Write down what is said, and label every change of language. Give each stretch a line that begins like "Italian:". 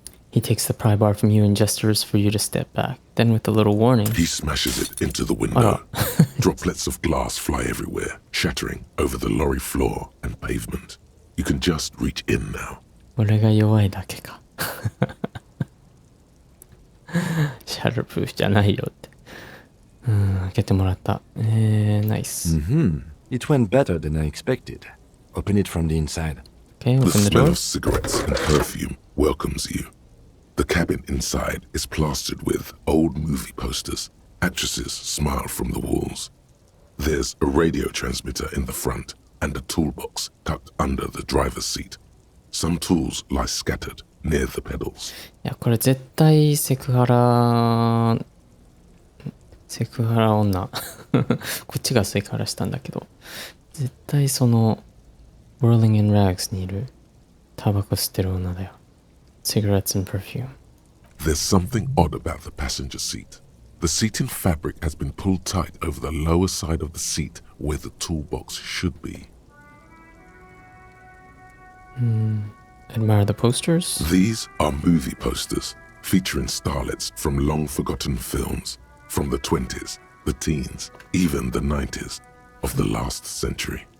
English: He takes the pry bar from you and gestures for you to step back. Then with a little warning, he smashes it into the window. Droplets of glass fly everywhere, shattering over the lorry floor and pavement. You can just reach in now.
Japanese: 俺が弱いだけか。 Shatterproof じゃないよって。開けてもらった。Nice.
English: It went better than I expected. Open it from the inside. Okay, The open the smell door. of cigarettes and perfume welcomes you. The cabin inside is plastered with old movie posters. Actresses smile from the walls. There's a radio transmitter in the front and a toolbox tucked under the driver's seat. Some tools lie scattered near the pedals.
Japanese: いや、これ絶対セクハラ女。こっちがセクハラしたんだけど。絶対その、Whirling in Rags にいるタバコ吸ってる女だよ。
English: Cigarettes and perfume. There's something odd about the passenger seat. The seating fabric has been pulled tight over the lower side of the seat where the toolbox should be. Admire the posters? These are movie posters featuring starlets from long-forgotten films from the 20s, the teens, even the 90s of the last century.